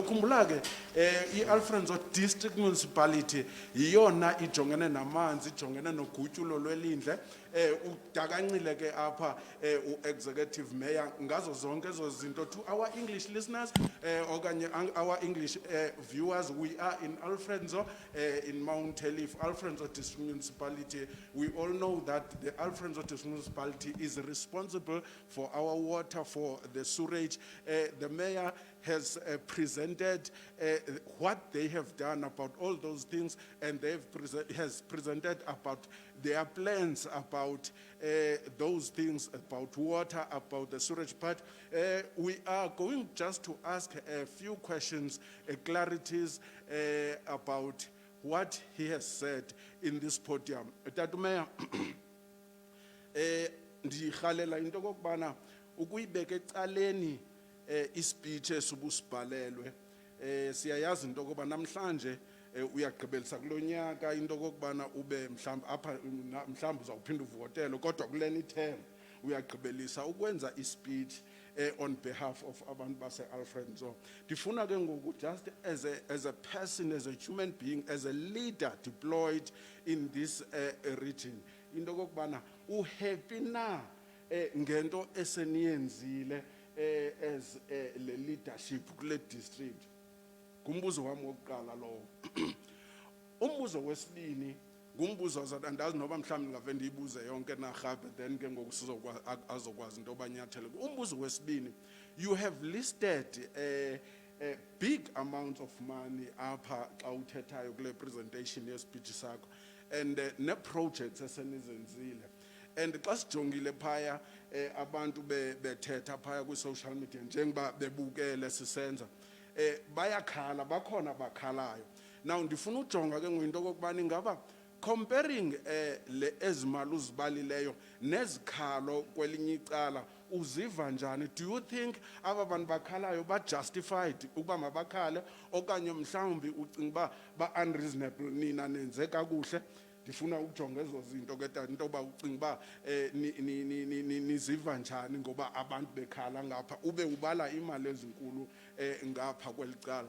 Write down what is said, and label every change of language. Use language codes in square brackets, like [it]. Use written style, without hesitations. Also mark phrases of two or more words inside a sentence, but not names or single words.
[xh] Ukhumbula ke i-Alfrenzo District Municipality yiyona ijongene namanzi, ijongene nogutyulo lwelindle. Udakancile ke apha u-Executive Mayor ngazo zonke ezo zinto. [en] To our English listeners okanye our English viewers, we are in Alfrenzo in Mount Elif, Alfrenzo District Municipality. We all know that the Alfrenzo District Municipality is responsible for our water, for the sewage. The mayor has presented what they have done about all those things, and has presented about their plans about those things, about water, about the sewage part. We are going just to ask a few questions, clarities about what he has said in this podium. [xh] Tatu Mayor, ndikhalela into kokubana ukuyibeka ecaleni ispeech esubusibhalelwe. Siyayazi into kokuba namhlanje uyagqibelisa kulonyaka into kokubana ube mhlawumbe apha mhlawumbe uzawuphinda uvotele kodwa kuleni term uyagqibelisa ukwenza ispeech [en] on behalf of [xh] abantu base-Alfrenzo. Ndifuna ke ngoku [en] just as a person, as a human being, as a leader deployed in this region, [xh] into kokubana uhappy na ngento eseniyenzile as le leadership kule district. Ngumbuzo wami wokuqala lowo. Umbuzo wesibini ngumbuzo andazi noba mhlawumbe ngave ndiyibuze yonke narhabe then ke ngoku azokwazi into abanyathele. Umbuzo wesibini, [en] you have listed big amounts of money [xh] apha xa uthethayo kule presentation yespeech sakho and ne projects esenizenzile. And xa sijongile phaya abantu bethetha phaya kwi-social media njengoba bebukele sisenza bayakhala bakhona bakhalayo. Now ndifuna ujonga ke ngoyinto kokubani ngaba comparing le ezimali uzibalileyo nezikhalo kwelinye icala uziva njani? [en] Do you think [xh] aba bantu bakhalayo ba justified ukuba mabakhale okanye mhlawumbi ucinga ba unreasonable nina nenze kakuhle? Ndifuna ukujonga ezo zinto ke tata into ba ucinga niziva njani ngoba abantu bekhala ngapha ube ubala imali ezinkulu ngapha kwelicala.